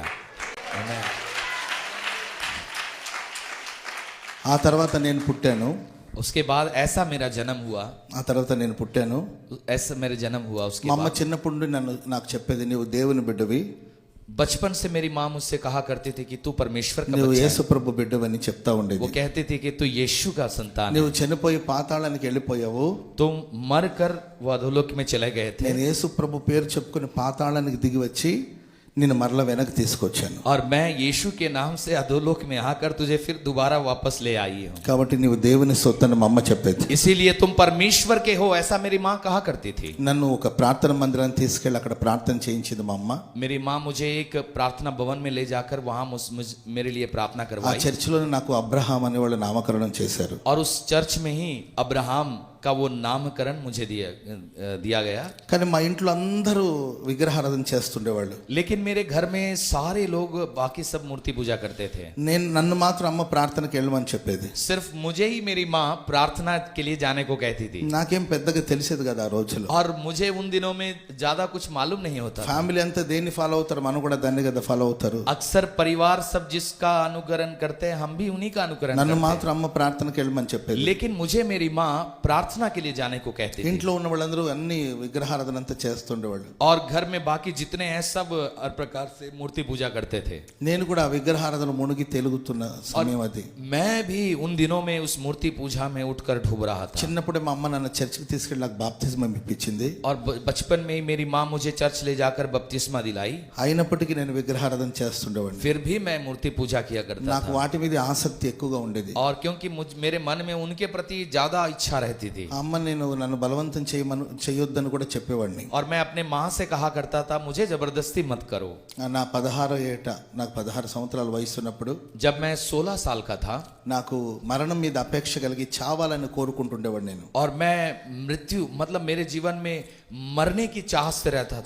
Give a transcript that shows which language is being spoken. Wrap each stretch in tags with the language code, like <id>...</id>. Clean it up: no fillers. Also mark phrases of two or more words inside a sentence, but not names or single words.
<hi>आमीन।</hi> <te>ఆ తర్వాత నేను పుట్టాను.</te> <hi>उसके बाद ऐसा मेरा जन्म हुआ।</hi> <te>ఆ తర్వాత నేను పుట్టాను.</te> <hi>ऐसा मेरा जन्म हुआ। उसके</hi> <te>మా అమ్మ</te> <hi>बाद</hi> <te>చిన్నప్పుడు నుండి నాకు చెప్పేది, నీవు దేవుని బిడ్డవి,</te> <hi>बचपन से मेरी माँ मुझसे कहा करती थी कि तू परमेश्वर का</hi> <te>నువ్వు</te> <hi>बच्चा</hi> <te>యేసు</te> <hi>है।</hi> <te>ప్రభు బిడ్డవని చెప్తా ఉండేది.</te> <hi>वो कहती थी कि तू यीशु का संतान है।</hi> <te>నువ్వు చనిపోయి పాతాళానికి వెళ్ళిపోయావు,</te> <hi>तुम मर कर वो अधोलोक में चले गए थे,</hi> <te>నేను యేసు ప్రభు పేరు చెప్పుకుని పాతాళానికి దిగి వచ్చి నిన్ను మరల వెనక్కి తీసుకొచ్చాను.</te> <hi>और मैं यीशु के नाम से अधोलोक में आकर तुझे फिर दोबारा वापस ले आई हूँ।</hi> <te>కాబట్టి నీవు దేవుని సొత్తని మా అమ్మ చెప్పేది.</te> <hi>इसीलिए तुम परमेश्वर के हो, ऐसा मेरी माँ कहा करती थी।</hi> <te>నన్ను ఒక ప్రార్థన మందిరాన్ని తీసుకెళ్ళి అక్కడ ప్రార్థన చేయించింది మా అమ్మ.</te> <hi>मेरी माँ मुझे एक प्रार्थना भवन में ले जाकर वहाँ मेरे लिए प्रार्थना</hi> <te>ఆ</te> <hi>करवाई।</hi> <te>చర్చిలోనే నాకు అబ్రహాం అనేవాళ్ళు నామకరణం చేశారు.</te> <hi>और उस चर्च में ही अब्राहम का वो नामकरण मुझे दिया गया।</hi> <te>కానీ మా ఇంట్లో అందరూ విగ్రహారాధన చేస్తుండేవాళ్ళు.</te> <hi>लेकिन मेरे घर में सारे लोग बाकी सब मूर्ति पूजा करते थे।</hi> <te>నన్ను మాత్రం అమ్మ ప్రార్థనకి వెళ్ళమని చెప్పేది.</te> <hi>सिर्फ मुझे ही मेरी माँ प्रार्थना के लिए जाने को कहती थी।</hi> <te>నాకేం పెద్దగా తెలిసేది కదా ఆ రోజుల్లో.</te> <hi>और मुझे उन दिनों में ज्यादा कुछ मालूम नहीं होता।</hi> <te>ఫ్యామిలీ అంతా దేన్ని ఫాలో అవుతారు, మనం కూడా దాన్ని కదా ఫాలో అవుతారు.</te> <hi>अक्सर परिवार सब जिसका अनुकरण करते हैं हम भी उन्हीं का अनुकरण</hi> <te>నన్ను</te> <hi>करते</hi> <te>మాత్రం అమ్మ ప్రార్థనకి వెళ్ళమని చెప్పేది.</te> <hi>हैं। लेकिन मुझे मेरी माँ प्रार्थना के लिए जाने को कहती थी।</hi> <te>ఇంట్లో ఉన్న వాళ్ళందరూ అన్ని విగ్రహారాధన అంతా చేస్తుండేవాళ్ళు.</te> <hi>और घर में बाकी जितने हैं सब हर प्रकार से मूर्ति पूजा करते थे।</hi> <te>నేను కూడా ఆ విగ్రహారాధన మునిగి తెలుగుతున్న సమయం అది.</te> <hi>मैं भी उन दिनों में उस मूर्ति पूजा में उठकर डूब रहा था।</hi> <te>చిన్నప్పుడే మా అమ్మ నన్ను చర్చికి తీసుకెళ్ళి నాకు బాప్తిజం ఇప్పించింది.</te> <hi>और बचपन में ही मेरी माँ मुझे चर्च ले जाकर बपतिस्मा दिलाई।</hi> <te>అయినప్పటికీ నేను విగ్రహారాధన చేస్తుండేవాడిని.</te> <hi>फिर भी मैं मूर्ति पूजा किया करता</hi> <te>నాకు</te> <hi>था।</hi> <te>వాటి మీద ఆసక్తి ఎక్కువగా ఉండేది.</te> <hi>और क्योंकि मेरे मन में उनके प्रति ज्यादा इच्छा रहती थी।</hi> <te>అమ్మ నన్ను బలవంతం చేయొద్దని కూడా చెప్పేవాడిని.</te> <hi>और मैं अपने माँ से कहा करता था मुझे जबरदस्ती मत करो।</hi> <te>నా 16 సంవత్సరాల వయసు ఉన్నప్పుడు</te> <hi>जब मैं 16 साल का था</hi> <te>నాకు మరణం మీద అపేక్ష కలిగి చావాలని కోరుకుంటుండేవాడిని నేను.</te> <hi>और मैं मृत्यु मतलब मेरे जीवन में मरने की चाहत से रहता था।</hi>